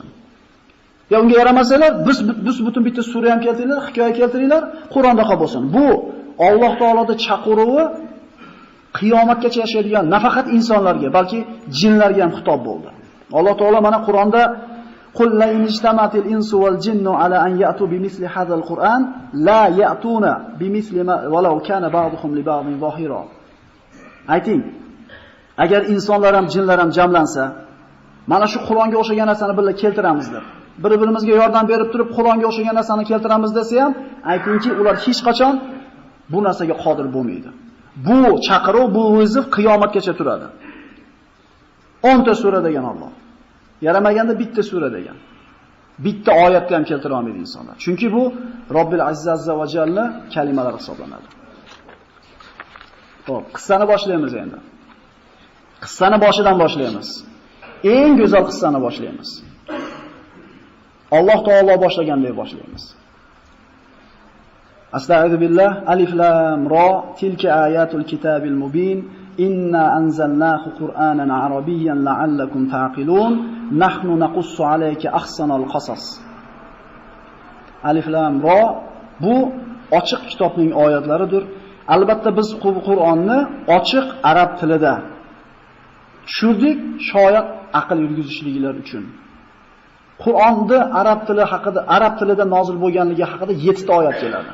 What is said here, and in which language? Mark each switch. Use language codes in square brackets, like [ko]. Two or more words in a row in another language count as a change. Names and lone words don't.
[uz] Ya unga yaramasalar, biz butun bitta sura ham keltiringlar, hikoya keltiringlar, Qur'onda bo'lsin. Bu Alloh taoloning chaqiruvi qiyomatgacha yashaydigan nafaqat insonlarga, balki jinlarga ham xitob bo'ldi. Alloh taolo mana Qur'onda [ar] "قل لئن اجتمعت الإنس والجن على أن يأتوا بمثل هذا القرآن لا يأتون بمثله ولو كان بعضهم لبعض ظهيرا." [uz] Ayting, agar insonlar ham jinlar ham jamlansa, mana shu Qur'onga o'xshagan narsani birga keltiramiz deb, bir-birimizga yordam berib turib Qur'onga o'xshagan narsani keltiramiz desa ham, aytingki, ular hech qachon bu narsaga qodir bo'lmaydi. Bu chaqiruv, bu o'zi qiyomatgacha turadi. 10 ta sura degan Alloh. Yaramaganda bitta sura degan. Bitta oyatni ham keltira olmaydi insonlar. Chunki bu [ar] ربي عز وجل [uz] kalimalari hisoblanadi. Xo'p, qissani boshlaymiz endi. Qissani boshidan boshlaymiz. Eng go'zal qissani boshlaymiz. Alloh taolo boshlagandek boshlaymiz. [ar] أستغفر الله، الر، تلك آيات الكتاب المبين، إنا أنزلناه قرآنا عربيا لعلكم تعقلون، نحن نقص عليك أحسن القصص. الر [uz] bu ochiq kitobning oyatlaridir. Albatta biz Qur'onni ochiq arab tilida tushirdik, shoyat aql yurgizishliklar uchun. Qur'onda arab tili haqida, arab tilida nozil bo'lganligi haqida 7 ta oyat keladi.